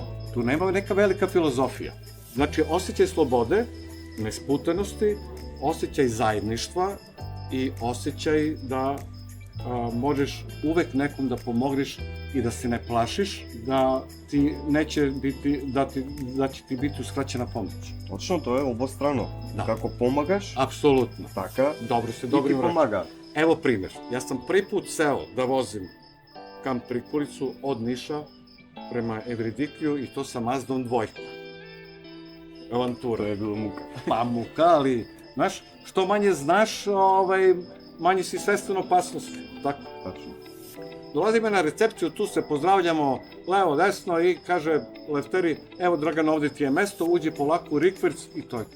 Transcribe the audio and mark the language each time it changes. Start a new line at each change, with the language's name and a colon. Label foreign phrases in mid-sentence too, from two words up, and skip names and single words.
Serbian: Tu nema neka velika filozofija. Znači, osjećaj slobode, nesputanosti, osjećaj zajedništva i osjećaj da možeš uvek nekom da pomogneš i da se ne plašiš, da ti neće biti, da će ti biti uskraćena pomoć.
Macedonian: Точно, тоа е обострано.
Serbian: Da.
Macedonian: Како помагаш,
Serbian: Apsolutno.
Macedonian: така
Serbian: Dobro se
Macedonian: и
Serbian: dobro
Macedonian: ти
Serbian: vraća.
Macedonian: помага.
Serbian: Evo primjer, ja sam prvi put seo da vozim kamp Prikolicu od Niša prema Evridikiju i to sa Mazdom dvojka. Avantura.
Macedonian: Тоа е било мука.
Serbian: Pa muka, ali, znaš, što manje znaš, manje si svestan opasnosti. Tako. Тачно. Dolazimo na recepciju, tu se pozdravljamo levo, desno i kaže Lefteri, evo Dragan, ovde ti je mesto, uđi polako u rikverc i to je to.